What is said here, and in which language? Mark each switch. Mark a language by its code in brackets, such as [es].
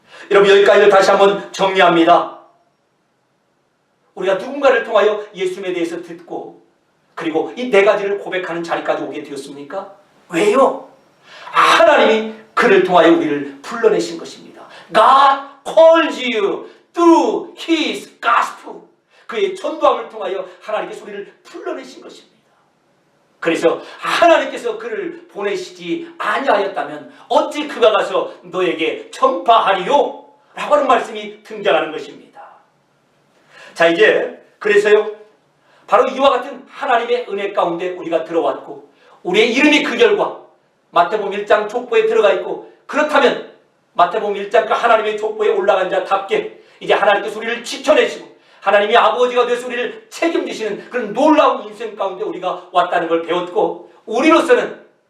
[ko] 여러분 여기까지를 다시 한번 정리합니다. 우리가 누군가를 통하여 예수님에 대해서 듣고 그리고 이 4가지를 고백하는 자리까지 오게 되었습니까? 왜요? 하나님이 그를 통하여 우리를 불러내신 것입니다. [en] God calls you through His gospel. [ko] 그의 전도함을 통하여 하나님께서 우리를 불러내신 것입니다. 그래서 하나님께서 그를 보내시지 아니하였다면 어찌 그가 가서 너에게 전파하리요? 라고 하는 말씀이 등장하는 것입니다. 자, 이제 그래서요 바로 이와 같은 하나님의 은혜 가운데 우리가 들어왔고 우리의 이름이 그 결과 마태복음 1장 족보에 들어가 있고, 그렇다면 마태복음 1장 그 하나님의 족보에 올라간 자답게 이제 하나님께서 우리를 지켜내시고 하나님이 아버지가 되어서 우리를 책임지시는 그런 놀라운 인생 가운데 우리가 왔다는 걸 배웠고, 우리로서는